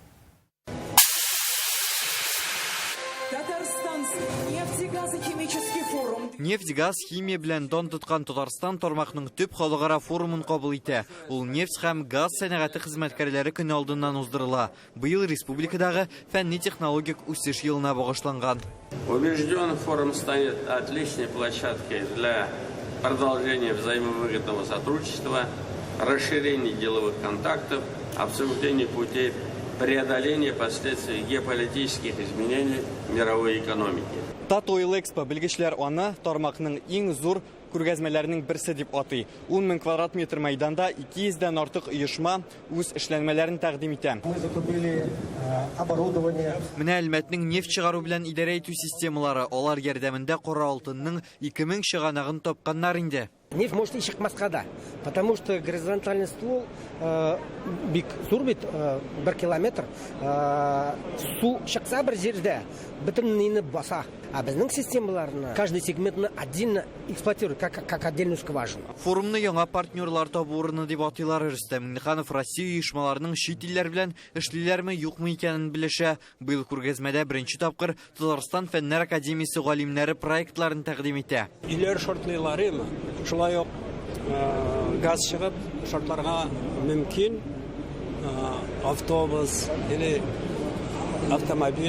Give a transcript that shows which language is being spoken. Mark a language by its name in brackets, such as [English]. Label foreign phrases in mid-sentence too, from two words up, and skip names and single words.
[Tatar] Нефть, газ, химия белән дан тоткан Татарстан тармакның төп халыкара форумын кабул итә. Ул нефть һәм газ сәнәгате хезмәткәрләре көне алдыннан уздырыла. Быел республикадагы фәнни-технологик үсеш елына багышланган. [Russian] Убежден, форум станет отличной площадкой для продолжения взаимовыгодного сотрудничества, расширения деловых контактов, обсуждения путей преодоления последствий геополитических изменений мировой экономики. [Tatar] Татойл Экспо белгечләр аны тармакның иң зур күргәзмәләренең берсе дип атый. 10 мең квадрат метр мәйданда 200дән артык оешма үз эшләнмәләрен тәкъдим итә. Менә Әлмәтнең нефть чыгару белән идарә итү системалары алар ярдәмендә кара алтынның 2000 чыганагын тапканнар инде. [Russian] Нефть может и [Tatar] чыкмаска да, [Russian] потому что горизонтальный ствол [Tatar] бик зур бит, 1 километр, су чыкса бер җирдә бөтен нины баса. [Russian] А [Tatar] безнең системаларны [Russian] каждый сегментны отдельно эксплуатирует, как отдельную скважину. [Tatar] Форумны яңа партнерлар табу урыны дип атыйлар. Рөстәм Миннеханов Россия оешмаларының чит илләр белән эшлиләрме, юкмы икәнен белешә. Быел күргәзмәдә беренче тапкыр Татарстан Фәннәр академиясе галимнәре проектларын тәкъдим итә. Илләр шартлыйларымы? Шулай ук газ чыгып шартларга мөмкин [Russian] автобус или автомобиль.